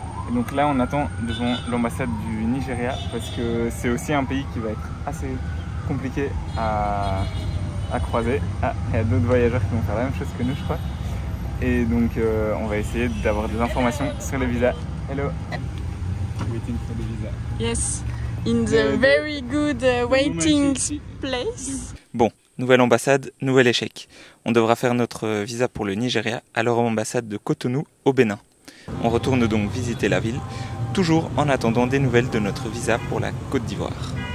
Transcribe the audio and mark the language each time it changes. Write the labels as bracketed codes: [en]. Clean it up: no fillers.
[fr] Et donc là on attend devant l'ambassade du Nigeria parce que c'est aussi un pays qui va être assez compliqué à croiser. Ah, il y a d'autres voyageurs qui vont faire la même chose que nous je crois. Et donc on va essayer d'avoir des informations sur le visa. [en] Hello. Waiting for the visa. Yes, in the very good waiting place. [fr] Bon, nouvelle ambassade, nouvel échec. On devra faire notre visa pour le Nigeria à leur ambassade de Cotonou au Bénin. On retourne donc visiter la ville, toujours en attendant des nouvelles de notre visa pour la Côte d'Ivoire.